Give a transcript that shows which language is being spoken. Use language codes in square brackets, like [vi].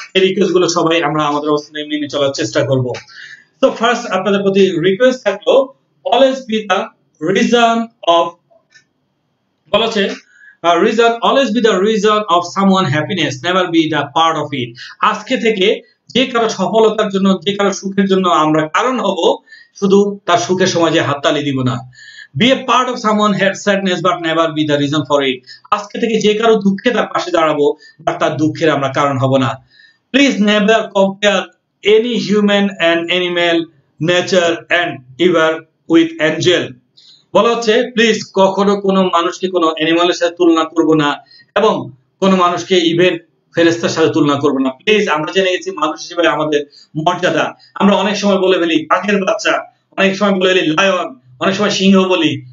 [bn] এই রিকোয়েস্ট গুলো সবাই আমরা আমাদের অবস্থানে মেনে চলার চেষ্টা করব। তো ফার্স্ট আপনাদের প্রতি রিকোয়েস্ট থাকলো, [en] Always be the reason of, বলেছে reason, always be the reason of someone happiness, never be the part of it. [bn] আজকে থেকে যে কারো সফলতার জন্য, যে কারো সুখের জন্য আমরা কারণ হব, শুধু তার সুখের সময় যে হাততালি দিব না। [en] Be a part of someone had sadness but never be the reason for it. [bn] আজকে থেকে যে কারো দুঃখে তার পাশে দাঁড়াবো, বাট তার দুঃখের আমরা কারণ হব না। [en] Please never compare any human and animal nature and even with angel. [bn] বলা হচ্ছে প্লিজ কখনো কোনো মানুষকে কোনো অ্যানিমালের সাথে তুলনা করব না এবং কোনো মানুষকে ইভেন ফেরেশতার সাথে তুলনা করব না। প্লিজ আমরা জেনে গেছি মানুষ হিসেবে আমাদের মর্যাদা, আমরা অনেক সময় বলে ফেলি বাঘের বাচ্চা, অনেক সময় বলে ফেলি লায়ন, অনেক সময় সিংহ বলি।